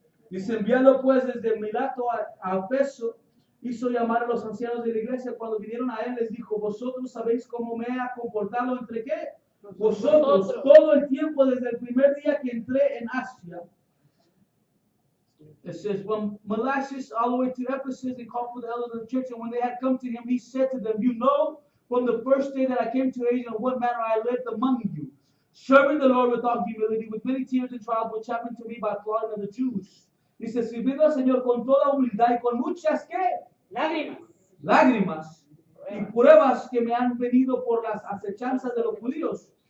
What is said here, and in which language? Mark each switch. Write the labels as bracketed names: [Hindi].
[Spanish] Dice, enviando pues desde Mileto a Efeso, hizo llamar a los ancianos de la iglesia. Cuando vinieron a él, les dijo, vosotros sabéis cómo me ha comportado entre qué. Vosotros, todo el tiempo desde el primer día que entré en Asia. [English] It says, when Melachus all the way to Ephesus, they called for the elders of the church, and when they had come to him, he said to them, you know, from the first day that I came to Asia, in what manner I lived among you, serving the Lord with all humility, with many tears and trials, which happened to me by plotting of the Jews. [Spanish] Dice, sirviendo al Señor con toda humildad y con muchas, ¿qué? Lágrimas y pruebas que me han venido por las acechanzas de los judíos.